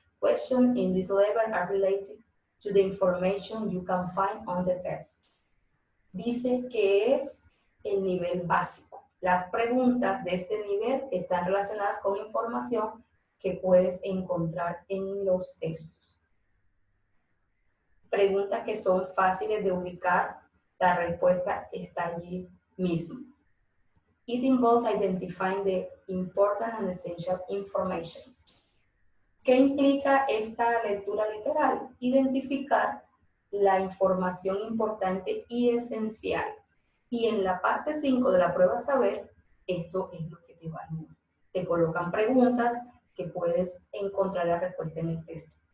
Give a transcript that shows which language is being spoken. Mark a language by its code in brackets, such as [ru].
[en] Questions in this level are related to the information you can find on the test. [es] Dice que es el nivel básico. Las preguntas de este nivel están relacionadas con información que puedes encontrar en los textos. Preguntas que son fáciles de ubicar, la respuesta está allí mismo. [en] It involves identifying the important and essential information. [es] ¿Qué implica esta lectura literal? Identificar la información importante y esencial. Y en la parte 5 de la prueba saber, esto es lo que te evalúa. Te colocan preguntas que puedes encontrar la respuesta en el texto.